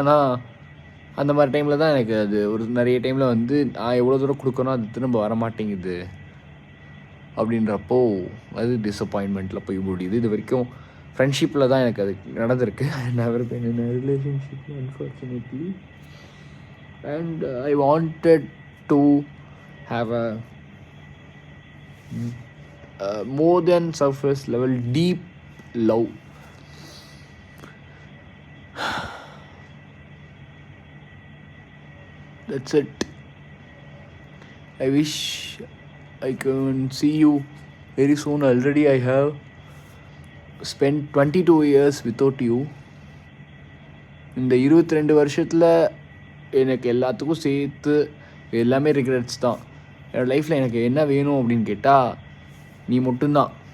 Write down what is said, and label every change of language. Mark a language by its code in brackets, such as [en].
[ta] ஆனால் அந்த மாதிரி டைமில் தான் எனக்கு அது ஒரு நிறைய டைமில் வந்து நான் எவ்வளோ தூரம் கொடுக்கணும் அது திரும்ப வரமாட்டேங்குது அப்படின்றப்போ அது டிஸப்பாயின்மெண்ட்டில் போய் முடியுது. இது வரைக்கும் ஃப்ரெண்ட்ஷிப்பில் தான் எனக்கு அது நடந்திருக்கு. [en] I never been in a relationship unfortunately. And I wanted to have a more than surface level deep love. That's it. I wish I can see you very soon. Already I have spent 22 years without you. [ta] இந்த 22 வருஷத்தில் எனக்கு எல்லாத்துக்கும் சேர்த்து எல்லாமே regrets தான். என்னோடய லைஃப்பில் எனக்கு என்ன வேணும் அப்படின்னு கேட்டால் நீ மட்டும்தான்.